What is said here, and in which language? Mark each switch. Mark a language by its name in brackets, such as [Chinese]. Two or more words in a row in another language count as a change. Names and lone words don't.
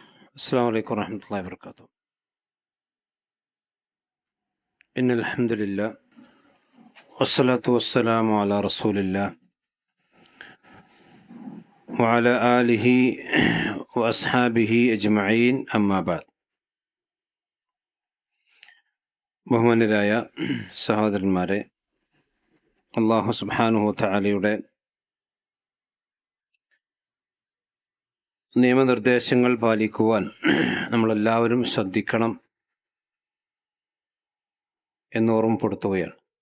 [Arabic] السلام عليكم ورحمة الله وبركاته. إن الحمد لله والصلاة والسلام على رسول الله وعلى آله وأصحابه أجمعين أما بعد. [Malayalam] ബഹുമാന്യരായ സഹോദരന്മാരെ, [Arabic] الله سبحانه وتعالى [Malayalam] നിയമനിർദ്ദേശങ്ങൾ പാലിക്കുവാൻ നമ്മളെല്ലാവരും ശ്രദ്ധിക്കണം എന്ന് ഓർമ്മപ്പെടുത്തുകയാണ്.